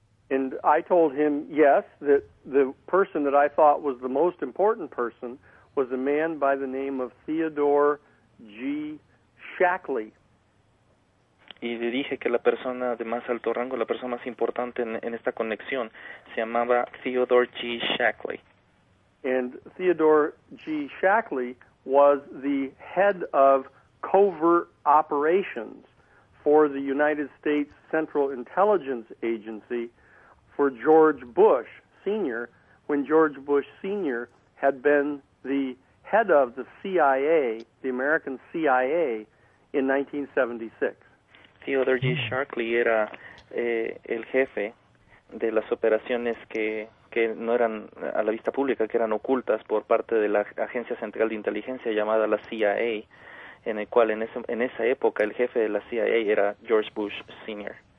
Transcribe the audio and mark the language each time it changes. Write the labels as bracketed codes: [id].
[en] And I told him, yes, that the person that I thought was the most important person was a man by the name of Theodore G. Shackley. [es] Y le dije que la persona de más alto rango, la persona más importante en esta conexión, se llamaba Theodore G. Shackley. [en] And Theodore G. Shackley was the head of covert operations for the United States Central Intelligence Agency for George Bush Sr., when George Bush Sr. had been the head of the CIA, the American CIA, in 1976. [es] Theodore G. Shackley era el jefe de las operaciones que no eran a la vista pública, que eran ocultas por parte de la Agencia Central de Inteligencia llamada la CIA, en el cual en esa época el jefe de la CIA era George Bush Sr.